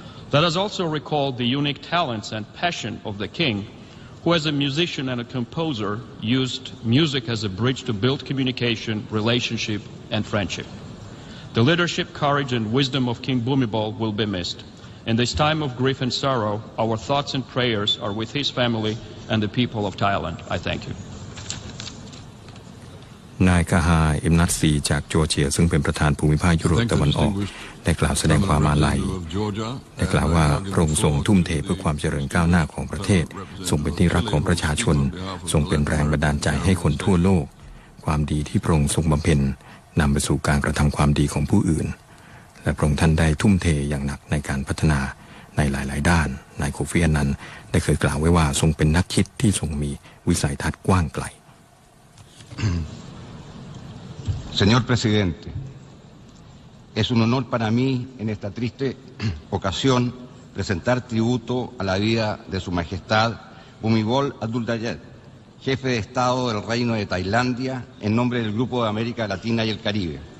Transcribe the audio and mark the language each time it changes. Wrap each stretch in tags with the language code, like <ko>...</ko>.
<en>Let us also recall the unique talents and passion of the king, who as a musician and a composer used music as a bridge to build communication, relationship, and friendship. The leadership, courage, and wisdom of King Bhumibol will be missed. In this time of grief and sorrow, our thoughts and prayers are with his family and the people of Thailand. I thank you.</en> <th>นายกาฮาอิมนัตซีจากจอร์เจียซึ่งเป็นประธานภูมิภาคยุโรปตะวันออกได้กล่าวแสดงความอาลัยได้กล่าวว่าพระองค์ทรงทุ่มเทเพื่อความเจริญก้าวหน้าของประเทศทรงเป็นที่รักของประชาชนทรงเป็นแรงบันดาลใจให้คนทั่วโลกความดีที่พระองค์ทรงบำเพ็ญนำไปสู่การกระทำความดีของผู้อื่นและพระองค์ท่านได้ทุ่มเทอย่างหนักในการพัฒนาในหลายๆด้านนายโคฟีอันนันได้เคยกล่าวไว้ว่าทรงเป็นนักคิดที่ทรงมีวิสัยทัศน์กว้างไกล</th> <es>Señor presidente, es un honor para mí en esta triste ocasión presentar tributo a la vida de Su Majestad Bhumibol Adulyadej, jefe de Estado del Reino de Tailandia, en nombre del Grupo de América Latina y el Caribe.</es>